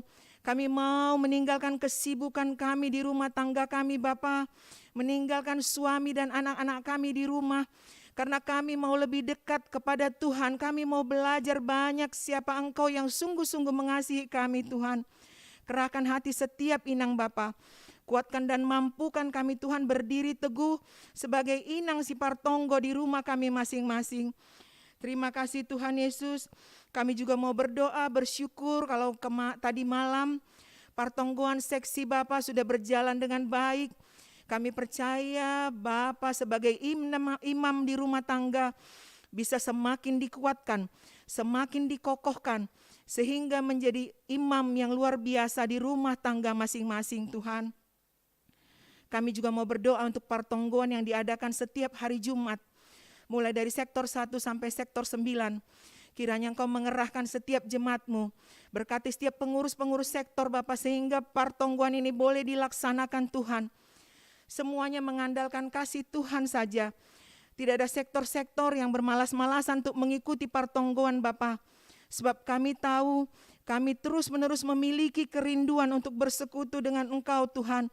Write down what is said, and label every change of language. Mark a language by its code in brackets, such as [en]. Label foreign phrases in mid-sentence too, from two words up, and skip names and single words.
[id] Kami mau meninggalkan kesibukan kami di rumah tangga kami Bapa, meninggalkan suami dan anak-anak kami di rumah, karena kami mau lebih dekat kepada Tuhan. Kami mau belajar banyak siapa Engkau yang sungguh-sungguh mengasihi kami Tuhan. Kerahkan hati setiap inang Bapa. Kuatkan dan mampukan kami Tuhan berdiri teguh sebagai inang si Partongo di rumah kami masing-masing. Terima kasih Tuhan Yesus. Kami juga mau berdoa, bersyukur kalau tadi malam Partonggoan seksi Bapa sudah berjalan dengan baik. Kami percaya Bapa sebagai imam di rumah tangga bisa semakin dikuatkan, semakin dikokohkan, sehingga menjadi imam yang luar biasa di rumah tangga masing-masing Tuhan. Kami juga mau berdoa untuk partonggoan yang diadakan setiap hari Jumat, mulai dari sektor 1 sampai sektor 9. Kiranya Engkau mengerahkan setiap jemaat-Mu, berkati setiap pengurus-pengurus sektor Bapa, sehingga partonggoan ini boleh dilaksanakan Tuhan. Semuanya mengandalkan kasih Tuhan saja. Tidak ada sektor-sektor yang bermalas-malasan untuk mengikuti partonggoan Bapa. Sebab kami tahu kami terus-menerus memiliki kerinduan untuk bersekutu dengan Engkau Tuhan.